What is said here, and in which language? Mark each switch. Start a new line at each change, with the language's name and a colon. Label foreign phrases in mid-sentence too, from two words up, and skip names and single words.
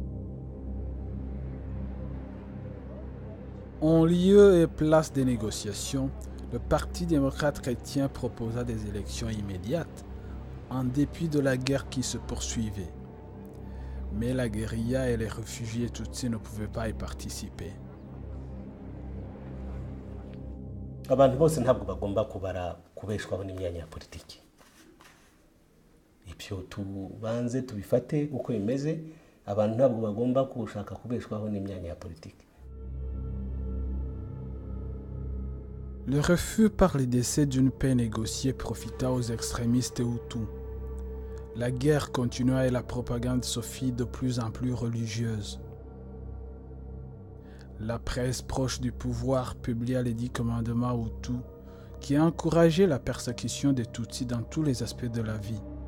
French: En lieu et place des négociations, le Parti démocrate chrétien proposa des élections immédiates, en dépit de la guerre qui se poursuivait. Mais la guérilla et les réfugiés tutsis ne pouvaient pas y participer.
Kinyarwanda: abantu bose ntabwo bagomba kubara kubeshwaho n'imyanya ya politiki. Ibyo tubanze tubifate uko bimeze, abantu ntabwo bagomba gushaka kubeshwaho n'imyanya ya politiki.
French: Le refus par les décès d'une paix négociée profita aux extrémistes hutus. La guerre continua et la propagande se fit de plus en plus religieuse. La presse proche du pouvoir publia les 10 commandements hutus qui encourageaient la persécution des Tutsis dans tous les aspects de la vie.